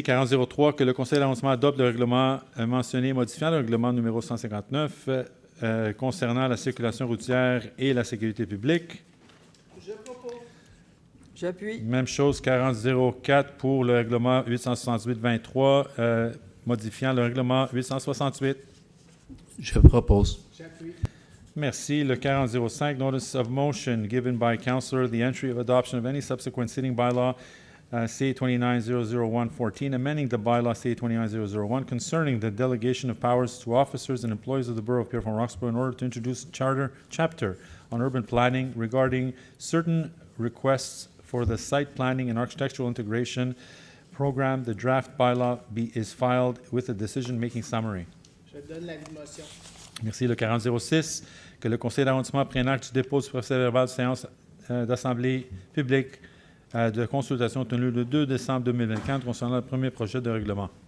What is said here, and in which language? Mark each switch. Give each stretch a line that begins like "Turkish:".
French: 40-03, que le Conseil d'arrondissement adopte le règlement mentionné modifiant le règlement numéro 159 concernant la circulation routière et la sécurité publique. Je propose. J'appuie. Même chose, 40-04 pour le règlement 868-23 modifiant le règlement 868. Je propose. J'appuie. Merci.
English: Le 40-05, notice of motion given by Councillor the entry of adoption of any subsequent sitting bylaw C-29-001-14, amending the bylaw C-29-001 concerning the delegation of powers to officers and employees of the Borough of Pierrefonds-Roxboro in order to introduce a chapter on urban planning regarding certain requests for the site planning and architectural integration program. The draft bylaw is filed with a decision-making summary.
French: Je donne l'avis de motion. Merci. Le 40-06, que le Conseil d'arrondissement prenne acte du dépôt du procès-verbal de séance d'assemblée publique de consultation tenue le 2 décembre 2024 concernant le premier projet de règlement.